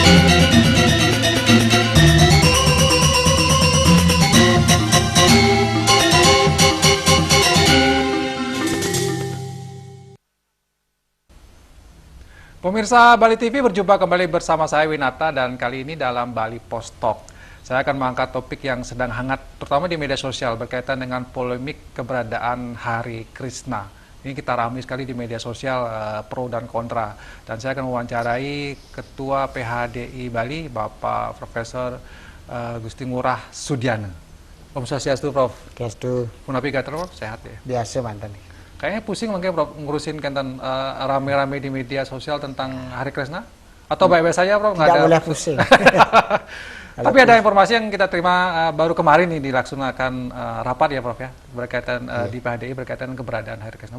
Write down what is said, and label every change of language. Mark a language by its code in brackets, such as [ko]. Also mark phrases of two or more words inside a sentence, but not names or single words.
[id] Pemirsa Bali TV, berjumpa kembali bersama saya Winata, dan kali ini dalam Bali Post Talk. Saya akan mengangkat topik yang sedang hangat terutama di media sosial berkaitan dengan polemik keberadaan Hari Krishna. Ini kita ramai sekali di media sosial, pro dan kontra. Dan saya akan mewawancarai Ketua PHDI Bali, Bapak Profesor Gusti Ngurah Sudiana. Om Swastiastu, Prof. Swastiastu. [ban] Punapi gater, [id] Prof, sehat ya? [ban] Biasa mantan. [id] Kayaknya pusing mungkin, Prof, ngurusin tentang rame-rame di media sosial tentang Hari Krishna? Atau baik-baik saja, Prof? Tidak boleh pusing. Tapi ada informasi yang kita terima baru kemarin nih, dilaksanakan rapat ya, Prof, ya, berkaitan di PHDI berkaitan keberadaan Hari Krishna.